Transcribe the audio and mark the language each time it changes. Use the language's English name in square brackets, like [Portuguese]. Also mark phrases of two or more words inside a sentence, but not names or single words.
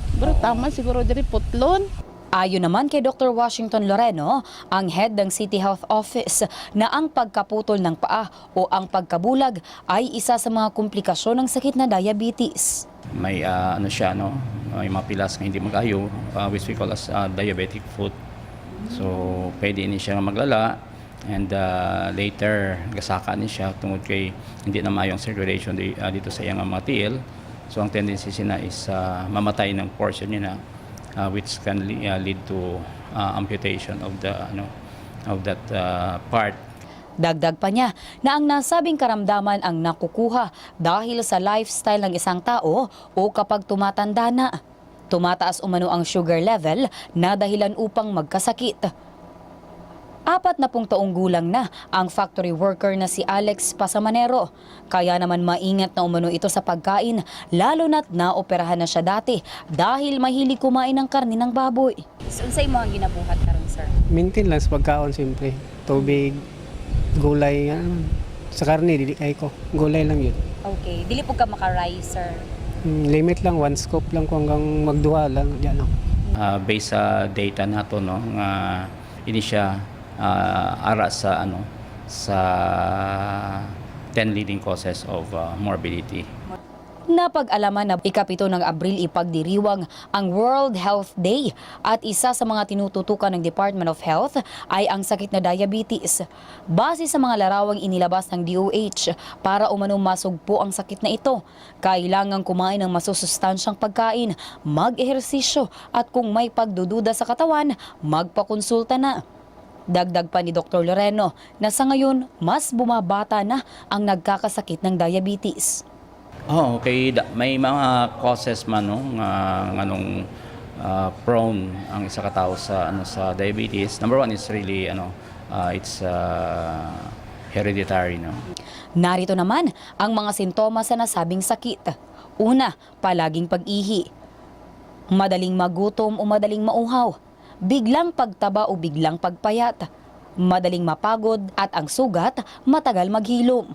[Hiligaynon] Pero tama siguro diri putlon. [Filipino] Ayon naman kay Dr. Washington Loreno, ang head ng City Health Office, na ang pagkaputol ng paa o ang pagkabulag ay isa sa mga komplikasyon ng sakit na diabetes. [Hiligaynon] May may mga pilas na hindi mag-ayo, [English] which we call as diabetic foot. [Hiligaynon] So pwede ni siya maglala [English] and later [Hiligaynon] gasaka ni siya tungod kay hindi na mayong circulation dito sa iyang mga tiil. So ang tendency niya is mamatay ng portion niya na [English] which can lead to amputation of that part. [Filipino] Dagdag pa niya na ang nasabing karamdaman ang nakukuha dahil sa lifestyle ng isang tao o kapag tumatanda na. Tumataas umano ang [English] sugar level [Filipino] na dahilan upang magkasakit. 40 taong gulang na ang [English] factory worker [Filipino] na si Alex Pasamanero. Kaya naman maingat na umano ito sa pagkain, lalo na't naoperahan na siya dati dahil mahilig kumain ng karne ng baboy. [Hiligaynon] Unsay mo ang ginabuhat karon, sir? Maintain lang sa pagkaon siyempre. Tubig, gulay, sa karne, dili kay ko. [Filipino] Gulay lang yun. [Hiligaynon] Okay, dili po ka maka-rice, sir. Limit lang, 1 scoop lang ko hanggang magduha lang. [Filipino] Yan, [Hiligaynon] Based sa data nato ini siya ara sa sa 10 [English] leading causes of morbidity. [Filipino] Napag-alaman na ika-7 ng Abril ipagdiriwang ang World Health Day at isa sa mga tinututukan ng Department of Health ay ang sakit na diabetes. Base sa mga larawang inilabas ng DOH, para umanong masugpo ang sakit na ito, kailangang kumain ng masusustansyang pagkain, mag-ehersisyo at kung may pagdududa sa katawan, magpakonsulta na. Dagdag pa ni Dr. Loreno na sa ngayon mas bumabata na ang nagkakasakit ng diabetes. [Hiligaynon] Okay, may mga causes man prone ang isa ka tao sa sa diabetes. [English] Number 1 is really it's hereditary, no. [Filipino] Narito naman ang mga sintomas sa nasabing sakit. Una, palaging pag-ihi. Madaling magutom o madaling mauhaw. Biglang pagtaba o biglang pagpayat. Madaling mapagod at ang sugat matagal maghilom.